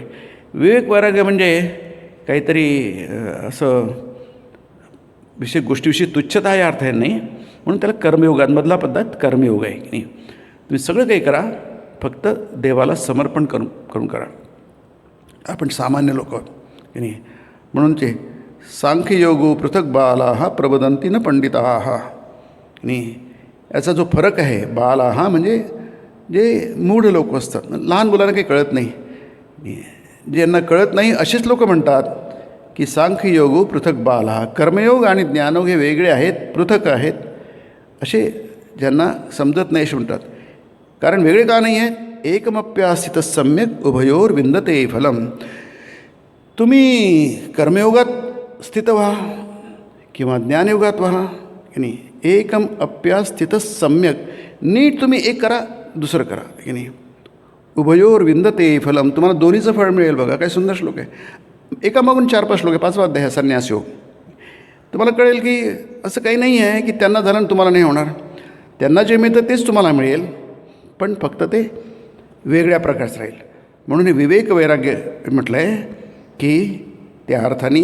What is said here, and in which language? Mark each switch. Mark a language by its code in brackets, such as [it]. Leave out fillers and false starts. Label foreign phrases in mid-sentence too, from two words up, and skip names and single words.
[mr] विवेक वैराग्य म्हणजे काहीतरी असं विषय गोष्टीविषयी तुच्छता या अर्थाने नाही. म्हणून त्याला कर्मयोगांमधला पद्धत कर्मयोग आहे की नाही. तुम्ही सगळं काही करा, फक्त देवाला समर्पण करून करा. आपण सामान्य लोक आहोत की नाही. म्हणून ते [sa] सांख्ययोगो पृथक बालाः प्रवदन्ति न पंडिताः [mr] नाही. याचा जो फरक आहे, बालाः म्हणजे जे मूढ लोक असतात, लहान मुलांना काही कळत नाही, ज्यांना कळत नाही असेच लोक म्हणतात की [sa] सांख्ययोगो पृथक बालाः, [mr] कर्मयोग आणि ज्ञानयोग हे वेगळे आहेत, पृथक आहेत, असे ज्यांना समजत नाही असे म्हणतात. कारण वेगळे का नाही आहेत, [sa] एकमप्यास्थित सम्यक उभयोर विंदते फलम. [mr] तुम्ही कर्मयोगात स्थित व्हा किंवा ज्ञानयोगात व्हा की नाही, [sa] एकम अप्यास्थित सम्यक, [mr] नीट तुम्ही एक करा दुसरं करा की नाही, [sa] उभयोर विंदते फलम, [mr] तुम्हाला दोन्हीचं फळ मिळेल. बघा काय सुंदर श्लोक आहे. एकामागून 4-5 श्लोक आहे, 5वा अध्याय आहे संन्यास योग. तुम्हाला कळेल की असं काही नाही आहे की त्यांना झालं आणि तुम्हाला नाही होणार. त्यांना जे मिळतं तेच तुम्हाला मिळेल, पण फक्त ते वेगळ्या प्रकारचं राहील. म्हणून हे विवेक वैराग्य म्हटलं आहे की त्या अर्थाने.